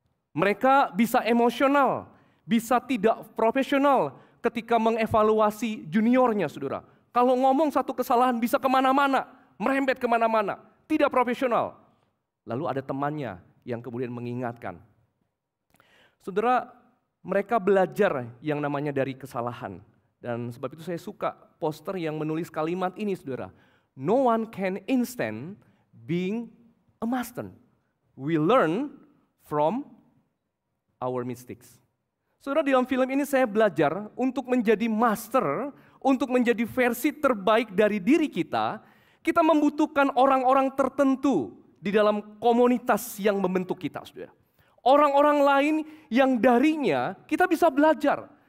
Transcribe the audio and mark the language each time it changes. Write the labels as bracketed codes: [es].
[id] Mereka bisa emosional, bisa tidak profesional ketika mengevaluasi juniornya, saudara. Kalau ngomong satu kesalahan bisa kemana-mana, merembet kemana-mana, tidak profesional. Lalu ada temannya yang kemudian mengingatkan. Saudara, mereka belajar yang namanya dari kesalahan. Dan sebab itu saya suka poster yang menulis kalimat ini, saudara. [en] No one can instant being a master. We learn from our mistakes. [id] Saudara, di dalam film ini saya belajar untuk menjadi master, untuk menjadi versi terbaik dari diri kita membutuhkan orang-orang tertentu di dalam komunitas yang membentuk kita, saudara. Orang-orang lain yang darinya kita bisa belajar.